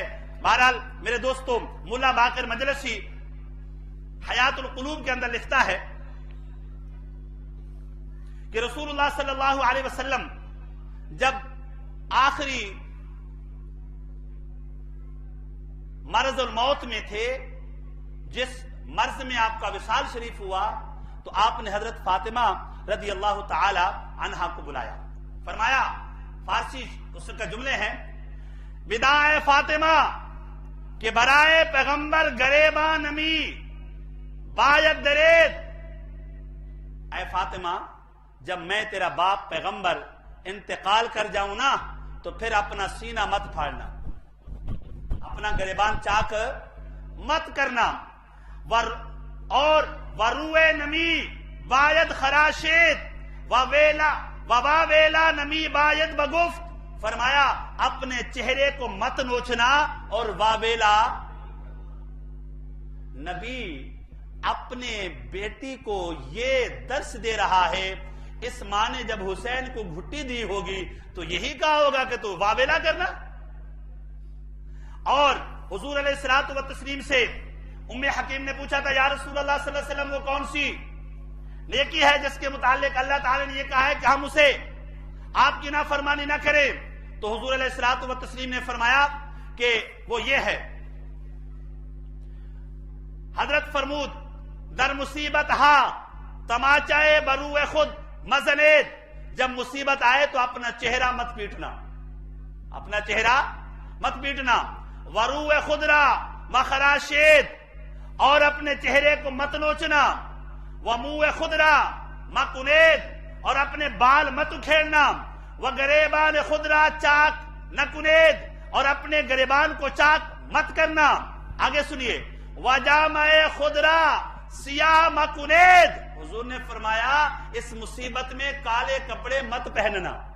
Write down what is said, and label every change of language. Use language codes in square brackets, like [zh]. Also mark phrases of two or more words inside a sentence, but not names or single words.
[ur] بہرحال میرے دوستو، ملا باقر مجلسی حیات القلوب کے اندر لکھتا ہے کہ رسول اللہ [ar] صلی اللہ علیہ وسلم [ur] جب آخری مرض الموت میں تھے، جس مرض میں آپ کا وصال شریف ہوا، تو آپ نے حضرت فاطمہ [ar] رضی اللہ تعالی عنہا [ur] کو بلایا. فرمایا، فارسی اس کا جملے ہیں، [fa] بداع فاطمہ کہ برائے پیغمبر گریباں نمی باید درید. [ur] اے فاطمہ، جب میں تیرا باپ پیغمبر انتقال کر جاؤں نا تو پھر اپنا سینہ مت پھاڑنا، اپنا گریبان چاک مت کرنا. [fa] اور وروے نمی باید خراشید ویلا نمی باید بگفت، [ur] فرمایا اپنے چہرے کو مت نوچنا اور واویلا. نبی اپنے بیٹی کو یہ درس دے رہا ہے، اس ماں نے جب حسین کو گھٹی دی ہوگی تو یہی کہا ہوگا کہ تو واویلا کرنا. اور حضور [ar] علیہ الصلوۃ والتسلیم [ur] سے ام حکیم نے پوچھا تھا، [ar] یا رسول اللہ صلی اللہ علیہ وسلم [ur] وہ کون سی نیکی ہے جس کے متعلق اللہ تعالی نے یہ کہا ہے کہ ہم اسے آپ کی نافرمانی نہ کریں؟ تو حضور [ar] علیہ الصلوۃ والتسلیم [ur] نے فرمایا کہ وہ یہ ہے، [fa] حضرت فرمود در مصیبت ہاں تماچائے بروئے خود مزنید، [ur] جب مصیبت آئے تو اپنا چہرہ مت پیٹنا، اپنا چہرہ مت پیٹنا. [fa] وروئے خود را مخراشید، [ur] اور اپنے چہرے کو مت نوچنا. [fa] وموئے خود را مکنید، [ur] اور اپنے بال مت اکھیڑنا. [fa] وگریبان خود را چاک نہ کنید، [ur] اور اپنے گریبان کو چاک مت کرنا. آگے سنیے، [fa] وجامع خود را سیاہ مکنید، [ur] حضور نے فرمایا اس مصیبت میں کالے کپڑے مت پہننا.